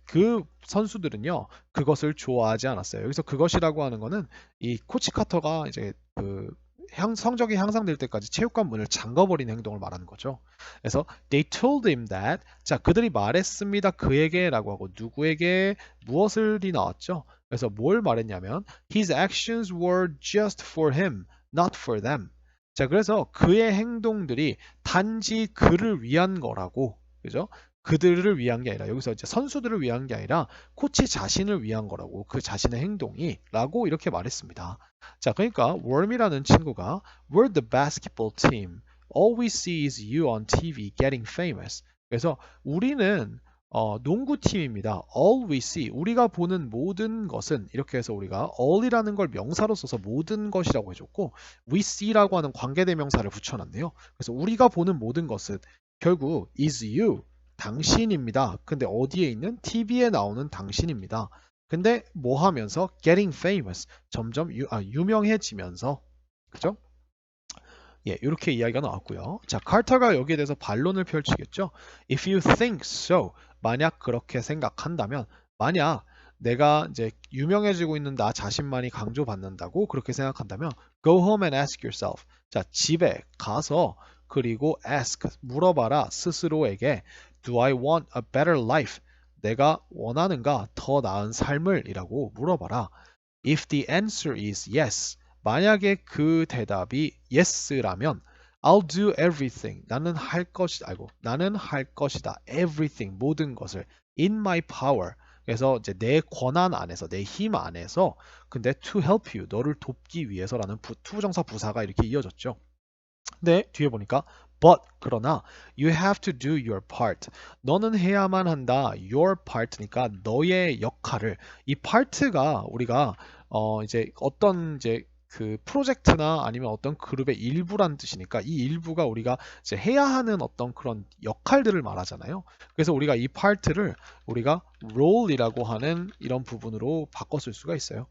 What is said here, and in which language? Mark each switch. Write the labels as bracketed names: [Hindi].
[Korean] 그 선수들은요, 그것을 좋아하지 않았어요. 여기서 그것이라고 하는 거는 이 코치 카터가 이제 그 성적이 향상될 때까지 체육관 문을 잠궈버리는 행동을 말하는 거죠. 그래서 [English] they told him that, [Korean] 자, 그들이 말했습니다. 그에게라고 하고 누구에게 무엇을이 나왔죠. [English] 그래서 뭘 말했냐면 his actions were just for him, not for them. [Korean] 자, 그래서 그의 행동들이 단지 그를 위한 거라고, 그죠? 그들을 위한 게 아니라, 여기서 이제 선수들을 위한 게 아니라 코치 자신을 위한 거라고, 그 자신의 행동이 라고 이렇게 말했습니다. 자, 그러니까 Worm이라는 친구가 [English] We're the basketball team. All we see is you on TV getting famous. [Korean] 그래서 우리는 농구팀입니다. [English] All we see, [Korean] 우리가 보는 모든 것은, 이렇게 해서 우리가 all이라는 걸 명사로 써서 모든 것이라고 해줬고 we see라고 하는 관계대명사를 붙여놨네요. 그래서 우리가 보는 모든 것은 결국 [English] is you, [Korean] 당신입니다. 근데 어디에 있는? TV에 나오는 당신입니다. 근데 뭐 하면서? [English] getting famous, [Korean] 점점 유명해지면서, 그죠? 예, 이렇게 이야기가 나왔고요. 자, 카터가 여기에 대해서 반론을 펼치겠죠. [English] If you think so, [Korean] 만약 그렇게 생각한다면, 만약 내가 이제 유명해지고 있는 나 자신만이 강조받는다고 그렇게 생각한다면, [English] go home and ask yourself. [Korean] 자, 집에 가서 그리고 ask, 물어봐라 스스로에게, [English] do I want a better life? [Korean] 내가 원하는가 더 나은 삶을? 이라고 물어봐라. [English] If the answer is yes, [Korean] 만약에 그 대답이 yes라면 [English] I'll do everything. [Korean] 나는 할 것이다. [English] everything, [Korean] 모든 것을 [English] in my power. [Korean] 그래서 이제 내 권한 안에서, 내 힘 안에서. 근데 [English] to help you, [Korean] 너를 돕기 위해서라는 투부정사 부사가 이렇게 이어졌죠. 근데 뒤에 보니까 [English] but, 그러나 you have to do your part. [Korean] 너는 해야만 한다. [English] your part [Korean] 니까 너의 역할을. 이 part가 우리가 이제 어떤 이제 그 프로젝트나 아니면 어떤 그룹의 일부란 뜻이니까 이 일부가 우리가 이제 해야 하는 어떤 그런 역할들을 말하잖아요. 그래서 우리가 이 part를 우리가 role이라고 하는 이런 부분으로 바꿔 쓸 수가 있어요.